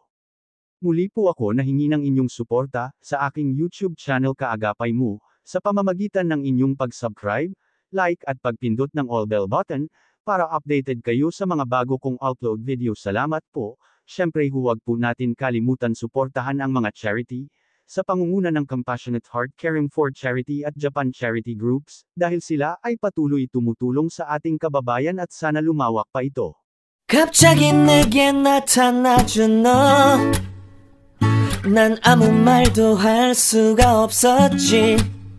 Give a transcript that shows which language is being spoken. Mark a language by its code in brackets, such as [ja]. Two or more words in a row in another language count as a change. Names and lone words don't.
[tl] Muli po ako nahingi ng inyong suporta, sa aking YouTube channel Kaagapay Mo, sa pamamagitan ng inyong pag-subscribe, like at pagpindot ng [en] all bell button, [tl] para updated kayo sa mga bago kong [en] upload video. [tl] Salamat po, syempre huwag po natin kalimutan suportahan ang mga charity, sa pangunguna ng Compassionate Heart Caring for Charity at Japan Charity Groups, dahil sila ay patuloy tumutulong sa ating kababayan at sana lumawak pa ito. [ko] 갑자기 내게 나타나준 너, 난 아무 말도 할 수가 없었지.